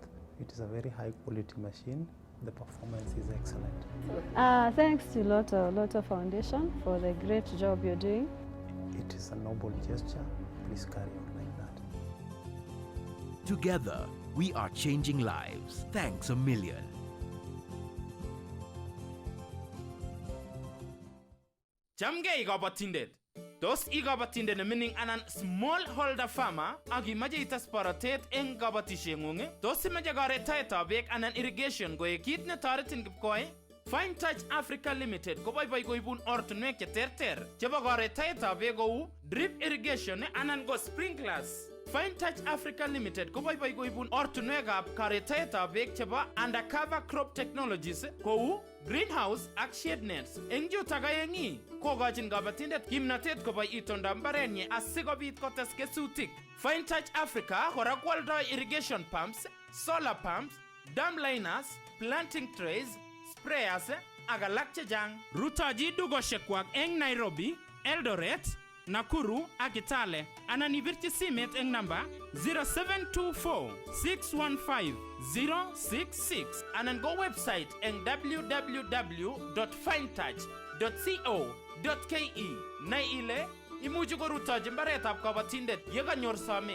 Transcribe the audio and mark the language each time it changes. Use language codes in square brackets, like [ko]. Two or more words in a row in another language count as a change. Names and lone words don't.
[en] It is a very high quality machine. The performance is excellent. Thanks to Lotto Foundation for the great job you're doing. It is a noble gesture. Please carry on like that. Together, we are changing lives. Thanks a million. [kln] Chamgei kabatindet. Tos ikabatindet nemining anan [en] small holder farmer [kln] ak imache ites borotet eng kabatishengung, tos imache karetaetab beek anan irrigation koek kit netoretin kipkoi? Fine Touch Africa Limited koboiboi koibun ortinwek cheterter chebo karetaetab beek kou [en] drip irrigation [kln] anan ko sprinklers. Fine Touch Africa Limited koboiboi koibun ortinwekab karetaetab beek chebo [en] undercover crop technologies [kln] kou greenhouse ak [en] shade nets. [kln] Eng chutok aengi kokochin kabatindet kimnatet koboi itondab mbarenyi asikobit kotes kesutik. [en] Fine Touch Africa [kln] kora kwoldoi [en] irrigation pumps, solar pumps, dam liners, planting trays, [kln] sprayers ak alak chechang. Rutochi dukoshekwak eng Nairobi, Eldoret, Nakuru ak Kitale anan ibirchi simet eng namba 0724 615 066 anan go website eng www.finetouch.co.ke. Nai ile imuchi korutochi mbaretab kabatindet yekanyor somet.